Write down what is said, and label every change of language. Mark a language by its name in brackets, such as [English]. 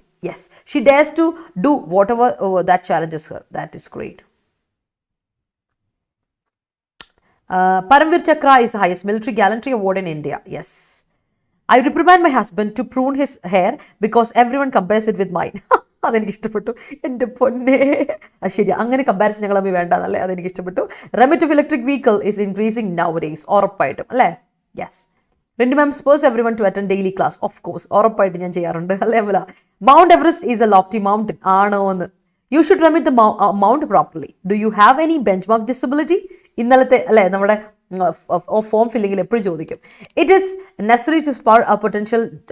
[English] Yes, she dares to do whatever that challenges her. That is great. Paramvir Chakra is the highest military gallantry award in India. Yes. I reprimand my husband to prune his hair because everyone compares it with mine. [Malayalam] അതെനിക്ക് ഇഷ്ടപ്പെട്ടു. എൻ്റെ പൊന്നെ, ശരി, അങ്ങനെ comparison ഞങ്ങൾ തമ്മിൽ വേണ്ടതല്ലേ? അതെനിക്ക് ഇഷ്ടപ്പെട്ടു. [English] Remit of electric vehicle is increasing nowadays. [Malayalam] ഉറപ്പായിട്ടും, അല്ലേ? Yes. [English] Rintu ma'am spurs everyone to attend daily class. Of course, [Malayalam] ഉറപ്പായിട്ട് ഞാൻ ചെയ്യാറുണ്ട്, അല്ലേ? [English] Mount Everest is a lofty mountain. [Malayalam] ആണോ എന്ന്. [English] You should remit the mount properly. Do you have any benchmark disability? [Malayalam] ഇന്നലത്തെ, അല്ലേ, നമ്മുടെ ഫോം ഫില്ലിങ്ങിൽ എപ്പോഴും ചോദിക്കും. [English] It is necessary to spur a potential.